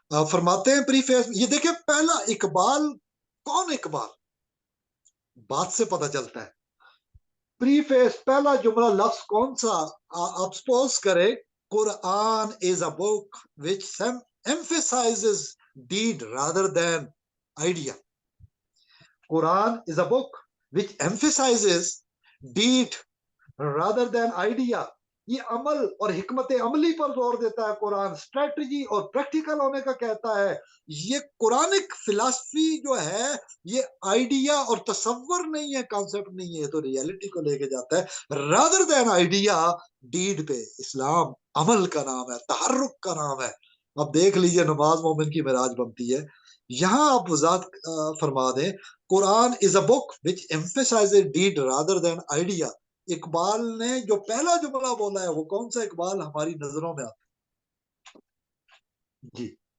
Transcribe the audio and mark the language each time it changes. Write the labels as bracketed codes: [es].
[ur] فرماتے ہیں پری فیس، یہ دیکھیں پہلا اقبال، کون اقبال؟ بات سے پتہ چلتا ہے. پری فیس پہلا جملہ لفظ کون سا؟ آپ سپوز کریں قرآن [en] is a book which emphasizes deed rather than idea. Quran is a book which emphasizes deed rather than idea. [ur] یہ عمل اور حکمت عملی پر زور دیتا ہے قرآن، اسٹریٹجی اور پریکٹیکل ہونے کا کہتا ہے. یہ قرآنک فلسفی جو ہے یہ آئیڈیا اور تصور نہیں ہے، کانسیپٹ نہیں ہے، تو ریالٹی کو لے کے جاتا ہے. [en] rather than [ur] آئیڈیا، ڈیڈ پہ. اسلام عمل کا نام ہے، تحرک کا نام ہے. اب دیکھ لیجئے نماز مومن کی معراج بنتی ہے. یہاں آپ وضاحت فرما دیں [en] Quran is a book which emphasizes deed rather than idea. [ur] Iqbal نے جو پہلا جملہ بولا ہے وہ کون سا اقبال ہماری نظروں میں آتا ہے؟ جی